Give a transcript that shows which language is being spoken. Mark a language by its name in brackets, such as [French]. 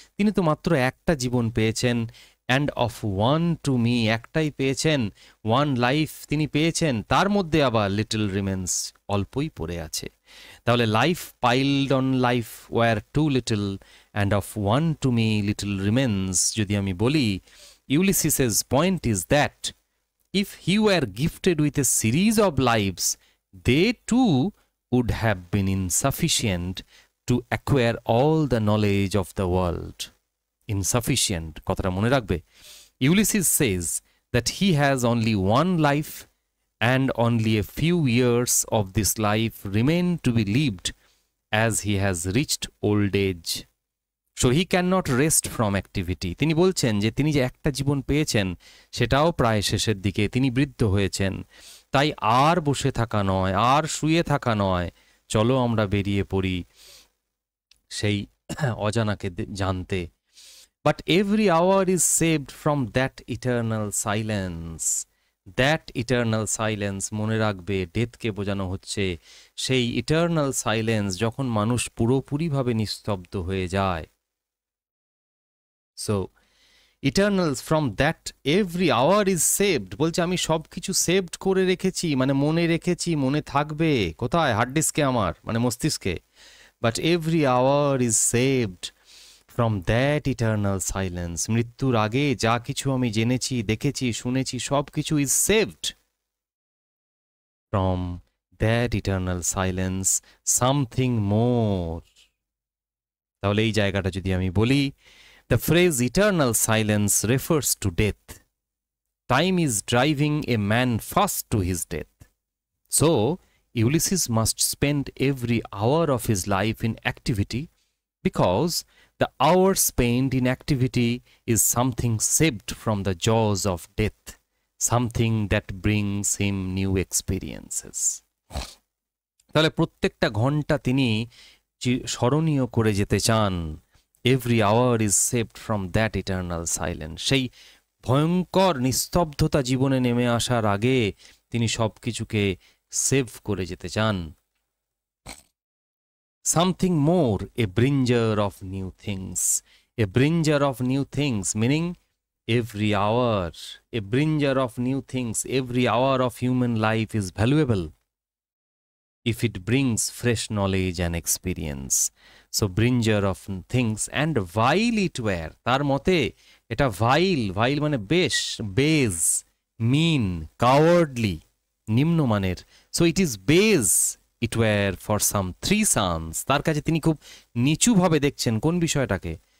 [Bangla] তিনি তো মাত্র একটা জীবন পেয়েছেন, [English] and of one to me, [Bangla] একটাই পেয়েছেন, [English] one life [Bangla] তিনি পেয়েছেন, তার মধ্যে আবার [English] little remains, [Bangla] অল্পই পড়ে আছে। [English] তাহলে life piled on life were too little and of one to me little remains. [Bangla] যদি আমি বলি, [English] Ulysses's point is that if he were gifted with a series of lives, they too would have been insufficient to acquire all the knowledge of the world. [Bangla] Insufficient, কথাটা মনে রাখবে। [English] Ulysses says that he has only one life and only a few years of this life remain to be lived as he has reached old age. So he cannot rest from activity. [Bangla] তিনি বলছেন যে তিনি যে একটা জীবন পেয়েছেন সেটাও প্রায় শেষের দিকে, তিনি বৃদ্ধ হয়েছেন, তাই আর বসে থাকা নয়, আর শুয়ে থাকা নয়, চলো আমরা বেরিয়ে পড়ি সেই অজানাকে জানতে। [English] But every hour is saved from that eternal silence. That eternal silence, [Bangla] মনে রাখবে, ডেথকে বোঝানো হচ্ছে সেই ইটার্নাল সাইলেন্স, যখন মানুষ পুরোপুরিভাবে নিস্তব্ধ হয়ে যায়। [English] So eternal, from that every hour is saved, [Bangla] বলছে আমি সব কিছু সেভড করে রেখেছি, মানে মনে রেখেছি, মনে থাকবে কোথায়, হার্ড ডিস্কে আমার, মানে মস্তিষ্কে। [English] But every hour is saved from that eternal silence, [Bangla] মৃত্যুর আগে যা কিছু আমি জেনেছি, দেখেছি, শুনেছি, সব কিছু [English] is saved from that eternal silence, something more। [Bangla] তাহলে এই জায়গাটা যদি আমি বলি, [English] the phrase eternal silence refers to death. Time is driving a man fast to his death. So, Ulysses must spend every hour of his life in activity, because the hour spent in activity is something saved from the jaws of death, something that brings him new experiences. [Bangla] তাহলে প্রত্যেকটা ঘন্টা তিনি স্মরণীয় করে যেতে চান। [English] Every hour is saved from that eternal silence, [Bangla] সেই ভয়ঙ্কর নিস্তব্ধতা জীবনে নেমে আসার আগে তিনি সব কিছুকে সেভ করে যেতে চান। [English] Something more, a bringer of new things, a bringer of new things, meaning every hour, a bringer of new things, every hour of human life is valuable if it brings fresh knowledge and experience. So bringer of things, and vile it were, [Bangla] তার মতে এটা ভাইল মানে বেশ, [English] base, mean, cowardly, [Bangla] নিম্নমানের। [English] so it is base it were for some 3 sons, [Bangla] তার কাছে তিনি খুব নিচুভাবে দেখছেন কোন বিষয়টাকে,